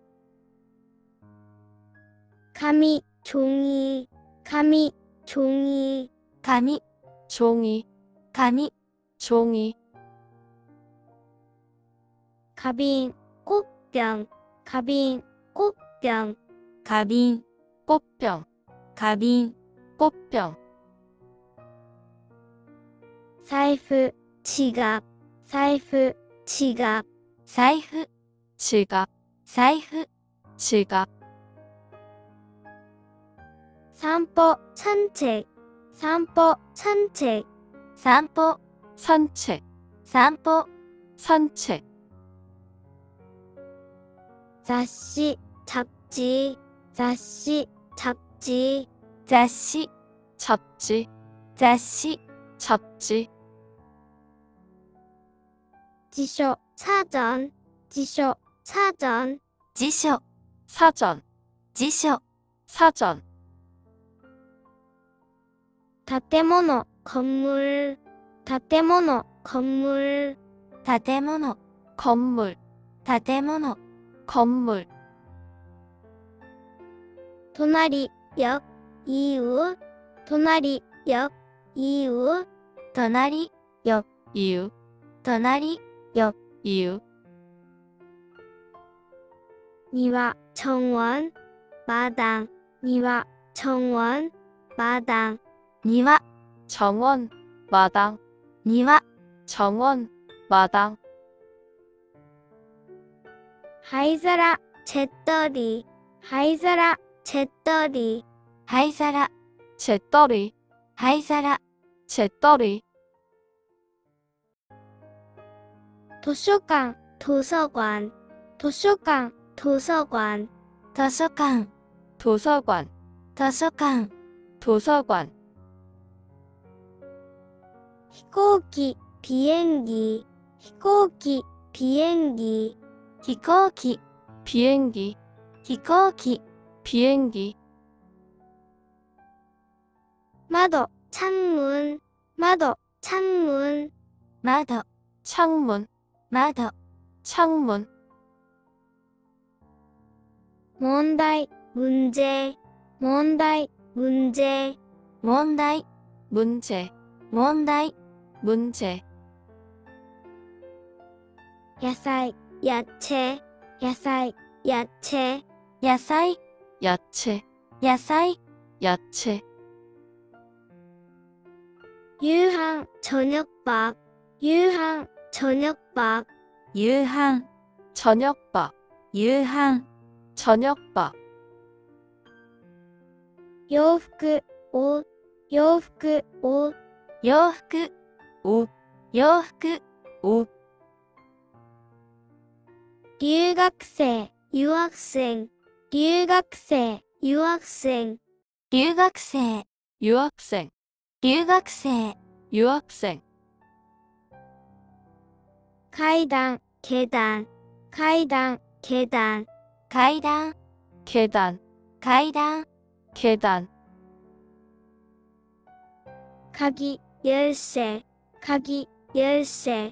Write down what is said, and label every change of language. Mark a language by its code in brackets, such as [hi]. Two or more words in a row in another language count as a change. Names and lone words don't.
[ja] 紙、종이、紙、종이、紙、 [ko] 종이, [ja] 紙、 [ko] 종이, [ja] 花瓶、꽃병、花瓶、꽃병、花瓶、 [ko] 꽃병, [ja] 花瓶、 [ko] 꽃병, [ja] 財布、지갑、財布、지갑、財布、 [ko] 지갑, [ja] 財布、 [ko] 지갑, [ja] 散歩、산책、散歩、산책、散歩、 [ko] 산책, [ja] 散歩、 [ko] 산책, [ja] 雑誌、잡지、雑誌、잡지、雑誌、 [ko] 잡지, [ja] 雑誌、 [ko] 잡지, [ja] 辞書、사전、辞書、사전、辞書、 [ko] 사전, [ja] 辞書、 [ko] 사전, [ja] 建物、건물、建物、건물、建物、 [ko] 건물, [ja] 建物、 [ko] 건물, 隣、옆、이웃、隣、옆、이웃、 [ja] 隣、 [ko] 옆, 이유, [ja] 隣、 [ko] 옆, 이유, 庭、정원、마당、庭、정원、마당、 [ja] 庭、 [ko] 정원, 마당, [ja] 庭、 [ko] 정원, 마당, [ja] 灰皿、잿더리、灰皿、잿더리、灰皿、 [ko] 잿더리, [ja] 灰皿、 [ko] 잿더리, [ja] 図書館、図書館、図書館、図書館、図書館、 [ko] 도서관, [ja] 図書館、 [ko] 도서관, [ja] 飛行機、비행기、飛行機、비행기、飛行機、 [ko] 비행기, [ja] 飛行機、 [ko] 비행기, [ja] 窓、창문、窓、창문、窓、 [ko] 창문, [ja] 窓、 [ko] 창문, [ja] 問題、문제、問題、문제、問題、 [ko] 문제, [ja] 問題、 [ko] 문제, [ja] 野菜、야채、野菜、야채、野菜、 [ko] 야채, [ja] 野菜、 [ko] 야채, [ja] 夕飯、저녁밥、夕飯、저녁밥、夕飯、 [ko] 저녁밥, [ja] 夕飯、 [ko] 저녁밥, [ja] 洋服、옷、洋服、옷、洋服、 [ko] 옷, [ja] 洋服、 [ko] 옷, [ja] 留学生、유학생、留学生、유학생、留学生、 [ko] 유학생, [ja] 留学生、 [ko] 유학생, [ja] 階段、계단、階段、계단、階段、 [ko] 계단, [ja] 階段、 [ko] 계단, [ja] 鍵、열쇠、鍵、열쇠、